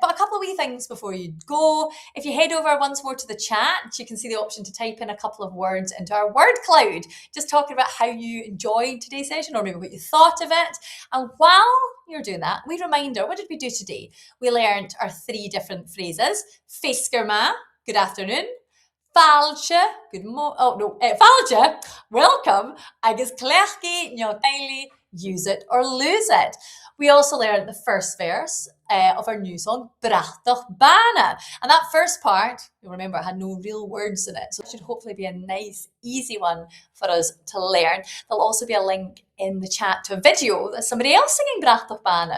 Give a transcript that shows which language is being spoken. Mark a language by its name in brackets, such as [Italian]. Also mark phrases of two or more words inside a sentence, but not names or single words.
[English] But a couple of wee things before you go. If you head over once more to the chat, you can see the option to type in a couple of words into our word cloud, just talking about how you enjoyed today's session or maybe what you thought of it. And while you're doing that, wee reminder, what did we do today? We learned our 3 different phrases. Feasgar, good afternoon. Fàilte, good morning. Fàilte, welcome. [Scottish Gaelic] Agus Cleachd no caill, [English] use it or lose it. We also learned the first verse of our new song, Bratach Bàna. And that first part, you'll remember, it had no real words in it. So it should hopefully be a nice, easy one for us to learn. There'll also be a link in the chat to a video that's somebody else singing Bratach Bàna.